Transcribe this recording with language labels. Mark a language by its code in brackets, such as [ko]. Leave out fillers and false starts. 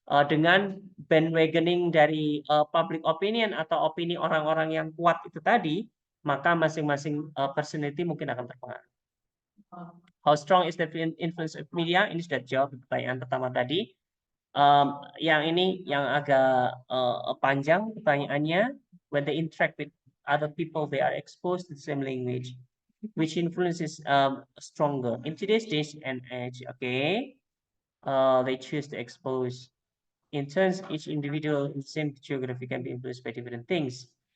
[id] Dengan bandwagoning dari public opinion atau opini orang-orang yang kuat itu tadi, maka masing-masing personality mungkin akan terpengaruh. [en] How strong is the influence of media? [id] Ini sudah jawab pertanyaan pertama tadi. Yang ini yang agak panjang pertanyaannya. [en] When they interact with other people, they are exposed to the same language. Which influence is stronger in today's day and age? Okay, they choose to expose. In turns, each individual in the same geography can be influenced by different things.